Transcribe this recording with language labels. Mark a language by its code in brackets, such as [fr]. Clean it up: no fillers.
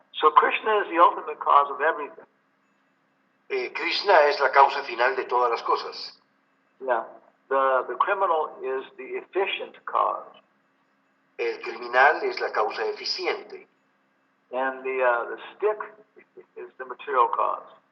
[en] So Krishna is the ultimate cause of everything. [es] Krishna es la causa final de todas las cosas. [en] Yeah. The criminal is the efficient cause. [es] El criminal es la causa eficiente. [en] And the stick is the material cause.